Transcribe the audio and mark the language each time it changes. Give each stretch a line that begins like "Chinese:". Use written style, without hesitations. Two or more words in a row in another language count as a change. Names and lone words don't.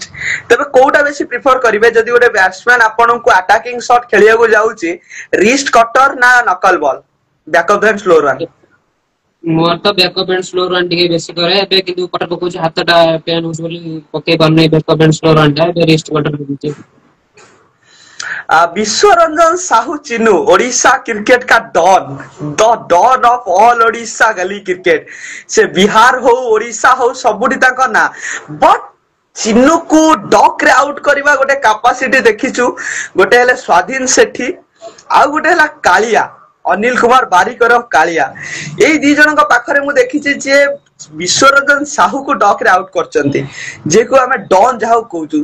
Odia: ତେବେ କୋଉଟା ବେଶୀ ପ୍ରିଫର କରିବେ ଯଦି ଗୋଟେ ବ୍ୟାଟ୍ସମ୍ୟାନ ଆପଣଙ୍କୁ
English: attacking shot
Odia: ଖେଳିବାକୁ ଯାଉଛି,
English: wrist cutter
Odia: ନା
English: knuckle ball backup and slow run?
Odia: ମୋର ତ
English: backup and slow run
Odia: ଟିକେ ବେଶୀ କରେ, ଏବେ କିନ୍ତୁ କଟର ପକଉଛି ହାତଟା ପେନ୍ ହଉଛି ବୋଲି ପକେଇ ପାରୁନି
English: backup and slow run
Odia: ଟା, ଏବେ
English: wrist cutter
Odia: ପକଉଛି।
Hindi: ବିଶ୍ୱରଞ୍ଜନ ସାହୁ ଚିନୁ ओडिशा क्रिकेट का डॉन,
English: the don of all Odisha gali cricket.
Odia: ସେ ବିହାର ହୋ ଓଡ଼ିଶା ହୋ ସବୁଠି ତାଙ୍କୁ ନା, बट चिनुକୁ ଡକ୍ ରେ ଆଉଟ କରିବା ଗୋଟେ କାପାସିଟି ଦେଖିଛୁ। ଗୋଟେ ହେଲେ ସ୍ୱାଧୀନ ସେଠୀ, ଆଉ ଗୋଟେ ହେଲା କାଳିଆ ଅନିଲ କୁମାର ବାରିକର କାଳିଆ। ଏଇ ଦି ଜଣଙ୍କ ପାଖରେ ମୁଁ ଦେଖିଛି ଯେ ବିଶ୍ୱରଞ୍ଜନ ସାହୁକୁ ଡକ୍ ରେ ଆଉଟ କରିଛନ୍ତି, ଯିଏକୁ ଆମେ ଡନ୍ ଯାହାକୁ କହୁଛୁ।